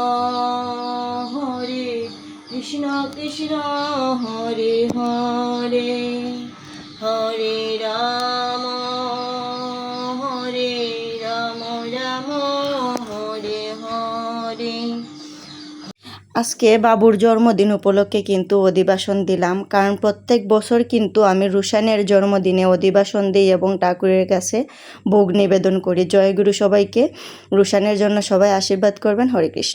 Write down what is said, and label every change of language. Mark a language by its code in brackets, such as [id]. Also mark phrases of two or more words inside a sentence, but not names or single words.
[sa] Hare Krishna, Krishna Hare Hare, Hare Rama, Hare Rama, Rama Hare Hare. [bn] আজকে বাবুর জন্মদিন উপলক্ষে কিন্তু অধিবাসন দিলাম, কারণ প্রত্যেক বছর কিন্তু আমি রুশানের জন্মদিনে অধিবাসন দিই এবং ঠাকুরের কাছে ভোগ নিবেদন করি। জয় গুরু সবাইকে। রুশানের জন্য সবাই আশীর্বাদ করবেন। হরে কৃষ্ণ।